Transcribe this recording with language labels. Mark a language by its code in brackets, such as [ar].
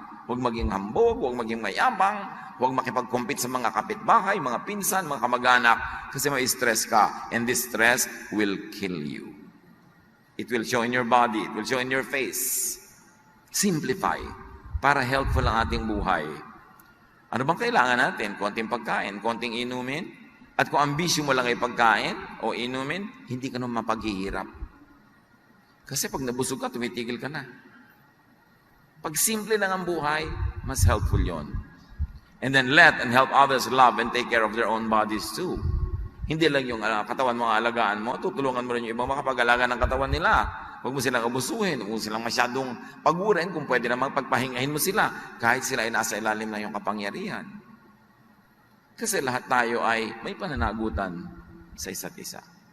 [tl] Huwag maging hambog, huwag maging mayabang, huwag makipag-compete sa mga kapitbahay, mga pinsan, mga kamag-anak, kasi may stress ka. [en] And this stress will kill you. It will show in your body, it will show in your face. [tl] Simplify. Para helpful ang ating buhay. Ano bang kailangan natin? Konting pagkain, konting inumin. At kung ambisyon mo lang ay pagkain o inumin, hindi ka naman mapaghihirap. Kasi pag nabusog ka, tumitigil ka na. Pag simple lang ang buhay, mas helpful yon. [en] And then let and help others love and take care of their own bodies too. [tl] Hindi lang yung katawan mo ang alagaan mo, tutulungan mo rin yung ibang makapag-alaga ng katawan nila. Huwag mo silang abusuhin, huwag mo silang masyadong pagurin, kung pwede namang pagpahingahin mo sila, kahit sila ay nasa ilalim na yung kapangyarihan. Kasi lahat tayo ay may pananagutan sa isa't isa.